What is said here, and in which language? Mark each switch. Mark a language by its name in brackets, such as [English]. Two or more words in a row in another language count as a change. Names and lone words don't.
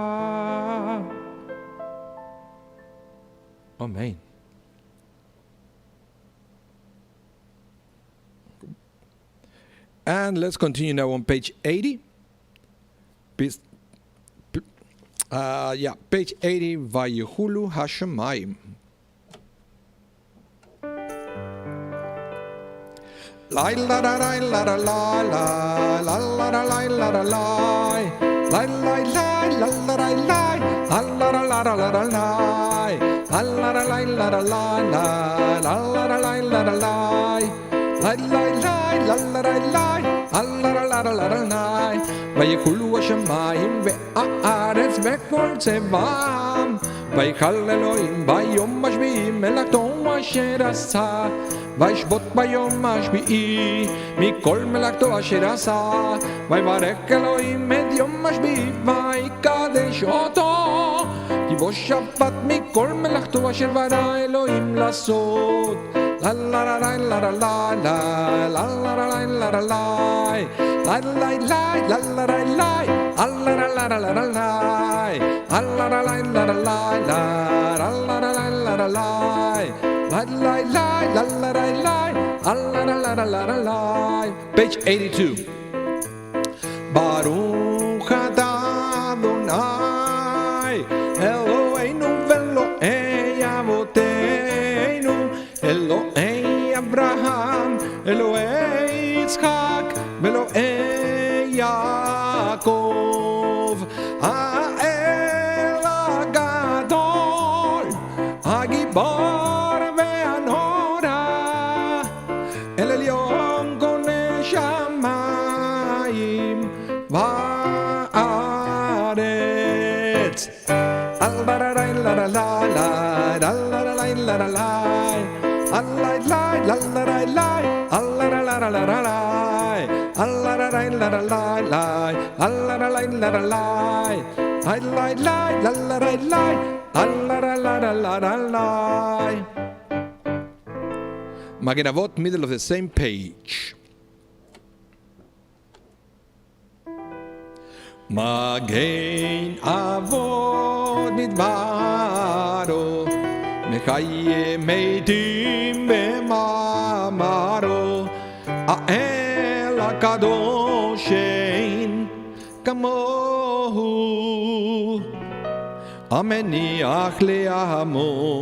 [English] Amen. And let's continue now on page 80. Page 80, [Hebrew] ויכולו השמים. La la la la la la la la la la la la la la la la la la la la Lai lai lai, la la lai lai, alla la la la la lai. ויקולו השמיים והארץ וכל צבאם. ויכל אלוהים ביום השביעי מלאכתו אשר עשה. וישבות ביום השביעי מכל מלאכתו אשר עשה. ויברך אלוהים את יום השביעי ויקדש אותו. כי בו שבת מכל מלאכתו אשר ברא אלוהים לעשות. La la la la la la la la la la la la la la la la la la la la alla la la la la la la alla la la la la la la alla la la la la la la la la la la alla la la la la la. [English] Page 82. [Hebrew] ברוך אתה אדני אלהינו ואלהי אבותינו אלהי אברהם, אלהי יצחק, אלהי יעקב, האל הגדול, הגבור והנורא, אל עליון קונה שמים וארץ. Al-la-la-la, la-la-la, la-la-la-la, Allah la la la la la Allah la la la la la Allah la la la la la Allah la la la la la Allah la la la la la Allah la la la la la. מגן אבות, [English] middle of the same page. [Hebrew] מגן אבות בדברו מחיה מתים במאמרו האל הקדוש אין כמוהו המניח לעמו